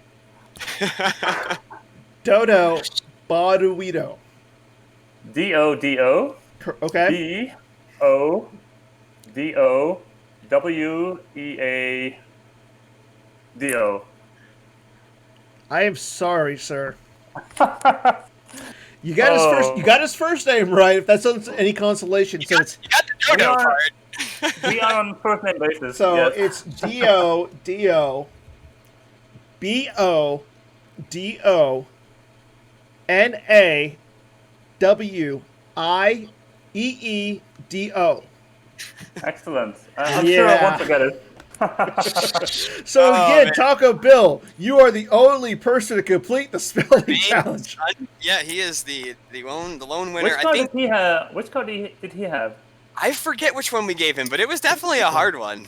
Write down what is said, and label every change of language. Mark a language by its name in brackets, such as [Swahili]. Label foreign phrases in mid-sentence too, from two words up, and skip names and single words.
[English] Dodo Bauduito. D-O-D-O. Okay. D-O-W-E-A-D-O. I am sorry, sir. You got his first name right. If that's any consolation, you got the Dodo part. We are on first name basis. So it's D-O-D-O-B-O-D-O-N-A-W-I-E-E-D-O. Excellent. I'm sure I won't forget it. So again, Taco Bill, you are the only person to complete the spelling challenge. Yeah, he is the lone winner. Which card did he have? Which card did he have? I forget which one we gave him, but it was definitely a hard one.